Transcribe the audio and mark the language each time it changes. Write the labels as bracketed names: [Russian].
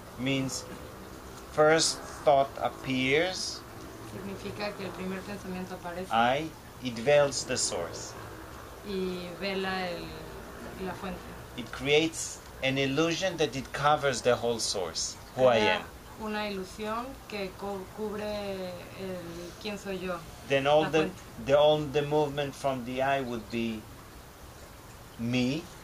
[English] Means first thought appears, [Spanish] Significa que el primer pensamiento aparece [English] it veils the source. [Spanish] y vela la fuente. [English] It creates an illusion that it covers the whole source, who I am. [Spanish] Una ilusión que cubre el quién soy yo. [English] Then all the movement from the I would be me,